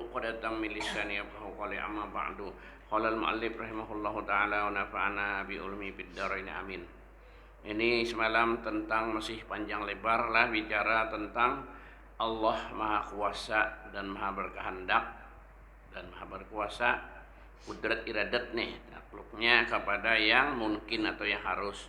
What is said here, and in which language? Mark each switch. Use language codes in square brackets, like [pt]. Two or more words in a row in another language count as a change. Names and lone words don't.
[ar] عقدة من لساني يفقهوا قولي أما بعد قال المؤلف رحمه الله تعالى ونفعنا بعلومه في الدارين آمين. [ms] Ini semalam tentang masih panjang lebar lah bicara tentang Allah Maha Kuasa dan Maha Berkehendak dan Maha Berkuasa, kudrat iradat nih, takluknya kepada yang mungkin atau yang harus.